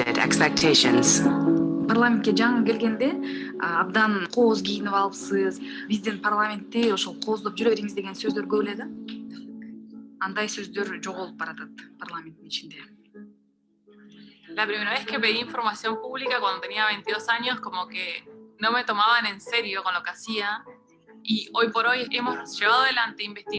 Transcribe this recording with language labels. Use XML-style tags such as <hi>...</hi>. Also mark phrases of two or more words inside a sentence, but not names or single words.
<en>expectations.</en> <ky>Парламентке жаңы келгенде абдан кооз кийинип алыпсыз. Биздин парламентте ошол кооздоп жүрө бериңиз деген сөздөр көп эле да. Андай sözdör жоголуп баратат парламенттин ичинде.</ky> <es>La primera vez que pedí información pública cuando tenía 22 años, como que no me tomaban en serio con lo que hacía. Y hoy por hoy hemos llevado adelante investigaciones</es>